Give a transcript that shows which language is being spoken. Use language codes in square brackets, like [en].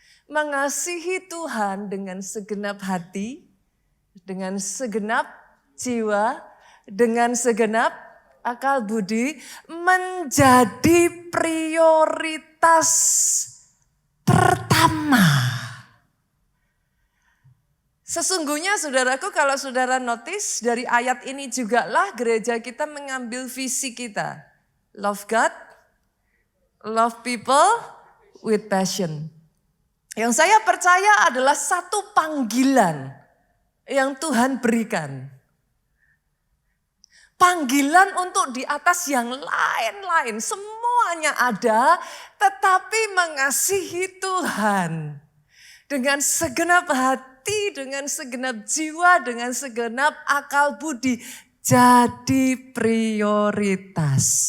[id] Mengasihi Tuhan dengan segenap hati, dengan segenap jiwa, dengan segenap akal budi menjadi prioritas pertama. Sesungguhnya saudaraku, kalau saudara notice dari ayat ini juga lah gereja kita mengambil visi kita. [en] Love God, love people with passion. [id] Yang saya percaya adalah satu panggilan yang Tuhan berikan. Panggilan untuk di atas yang lain-lain, semuanya ada, tetapi mengasihi Tuhan dengan segenap hati, dengan segenap jiwa, dengan segenap akal budi, jadi prioritas.